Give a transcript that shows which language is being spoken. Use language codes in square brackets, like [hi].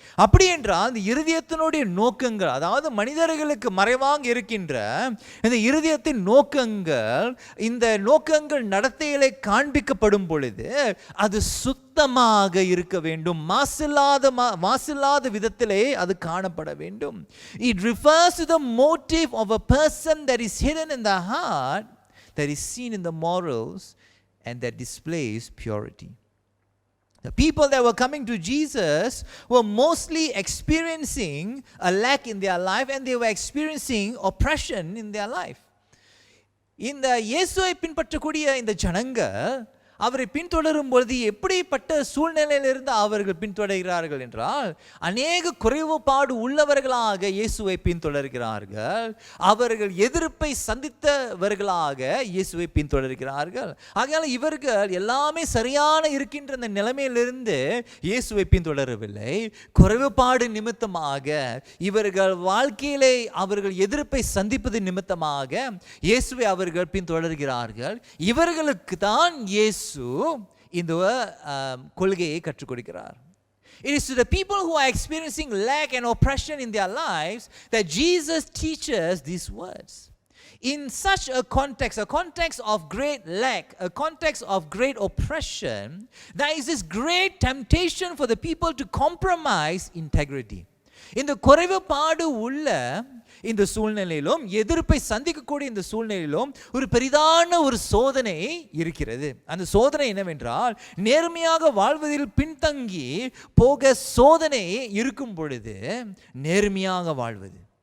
[ta] அப்படி என்றால் இந்த இருதயத்தினுடைய நோக்கங்கள், அதாவது மனிதர்களுக்கு மறைவாக இருக்கின்ற இந்த இருதயத்தின் நோக்கங்கள், இந்த நோக்கங்கள் நடத்தைகளை காண்பிக்கப்படும் பொழுது அது சுத்தமாக இருக்க வேண்டும், மாசில்லாத விதத்திலே அது காணப்பட வேண்டும். [en] It refers to the motive of a person that is hidden in the heart, that is seen in the morals, and that displays purity. The people that were coming to Jesus were mostly experiencing a lack in their life, and they were experiencing oppression in their life. [ta] இந்த இயேசுவை பின்பற்றக்கூடிய இந்த ஜனங்கள் அவரை பின்தொடரும் பொழுது எப்படிப்பட்ட சூழ்நிலையிலிருந்து அவர்கள் பின்தொடர்கிறார்கள் என்றால், அநேக குறைவுபாடு உள்ளவர்களாக இயேசுவை பின்தொடர்கிறார்கள். அவர்கள் எதிர்ப்பை சந்தித்தவர்களாக இயேசுவை பின்தொடர்கிறார்கள். ஆகையால் இவர்கள் எல்லாமே சரியான இருக்கின்ற அந்த நிலைமையிலிருந்து இயேசுவை பின்தொடரவில்லை. குறைவுபாடு நிமித்தமாக, இவர்கள் வாழ்க்கையிலே அவர்கள் எதிர்ப்பை சந்திப்பது நிமித்தமாக இயேசுவை அவர்கள் பின்தொடர்கிறார்கள். இவர்களுக்கு தான் இயேசு இந்த கொள்கையை கற்றுக் கொடுக்கிறார். [en] It is to the people who are experiencing lack and oppression in their lives that Jesus teaches these words. In such a context of great lack, a context of great oppression, there is this great temptation for the people to compromise integrity. [ta] இந்த குறைவுபாடு உள்ள இந்த சூழ்நிலையிலும், எதிர்ப்பை சந்திக்கக்கூடிய இந்த சூழ்நிலையிலும் ஒரு பெரிதான ஒரு சோதனை இருக்கிறது. அந்த சோதனை என்னவென்றால், நேர்மையாக வாழ்வதில் பின்தங்கி போக சோதனை இருக்கும் பொழுது நேர்மையாக வாழ்வது.